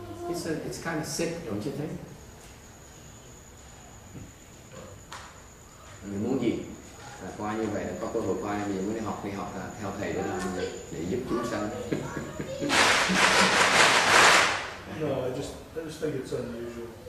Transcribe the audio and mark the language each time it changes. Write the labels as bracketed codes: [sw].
[en] It's kind of sick, don't you think? [vi] Mình muốn gì? Là coi như vậy là có cơ hội coi mình muốn đi học là theo thầy để làm gì? Để giúp chúng sanh. [en] No, I just think it's unusual.